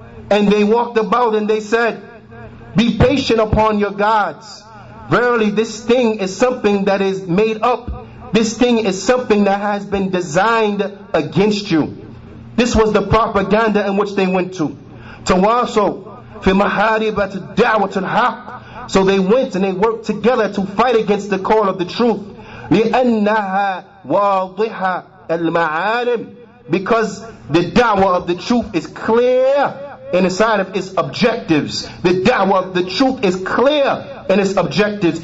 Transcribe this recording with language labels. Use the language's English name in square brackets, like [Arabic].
[English] And they walked about and they said, be patient upon your gods. Verily, this thing is something that is made up. This thing is something that has been designed against you. This was the propaganda in which they went to. [Arabic] تواصوا في محاربة الدعوة الحق. [English] So they went and they worked together to fight against the call of the truth. [Arabic] لأنها واضحة المعالم. [English] Because the da'wah of the truth is clear inside of its objectives. The da'wah of the truth is clear in its objectives.